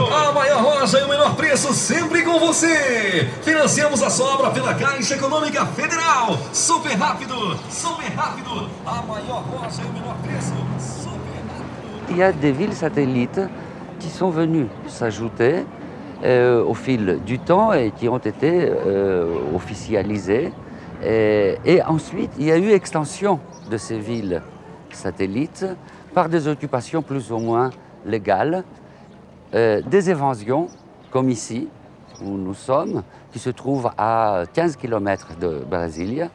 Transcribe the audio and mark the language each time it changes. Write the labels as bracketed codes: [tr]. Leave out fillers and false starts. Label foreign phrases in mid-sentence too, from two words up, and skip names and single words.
[pt] A maior loja e o menor preço sempre com você! Financiamos a sua obra pela Caixa Econômica Federal! Super rápido! Super rápido! A maior loja e o menor preço! Super rápido! [fr] Il y a des villes satellites qui sont venues s'ajouter au fil du temps et qui ont été officialisées. Et ensuite, il y a eu extension de ces villes satellites par des occupations plus ou moins légales, des évasions, comme ici, où nous sommes, qui se trouvent à 15 km de Brasilia.